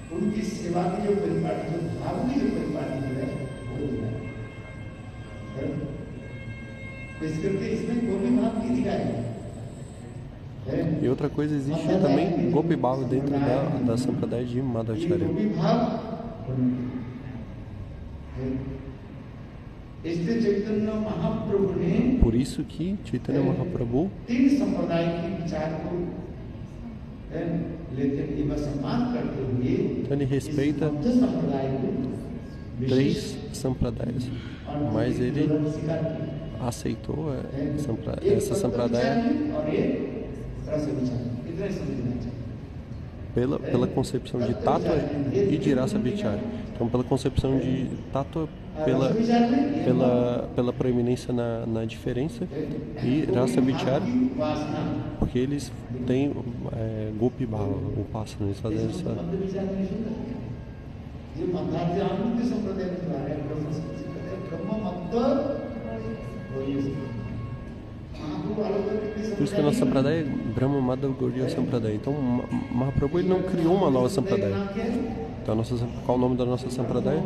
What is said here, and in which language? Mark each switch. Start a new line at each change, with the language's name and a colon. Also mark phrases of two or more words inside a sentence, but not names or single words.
Portuguese: E outra coisa, existe também Gopi Bhava dentro da Sampradaya de Madhvacharya.
Hindi: इसलिए चैतन्य महाप्रभु ने
Portuguese: isso que Chaitanya Mahaprabhu
Hindi: तीन संप्रदाय के विचार को लेते हुए सम्मान करते हुए
Portuguese: então ele respeita
Hindi: बौद्ध संप्रदाय को
Portuguese: 3 sampradayas, mas ele
Hindi: स्वीकार किया
Portuguese: aceitou essa sampradaya
Hindi: और ये रस विचार इतना ही समझना चाहिए
Portuguese: pela concepção de tattva e de rasa vichara. Então, pela concepção de tattva, pela proeminência na diferença, e rasa vichara, porque eles têm gopi bhava, o pássaro, eles fazem essa. Por isso que a nossa Sampradaya é Brahma Madhava Gaudiya Sampradaya. Então, Mahaprabhu ele não criou uma nova Sampradaya. Então, qual o nome da nossa Sampradaya?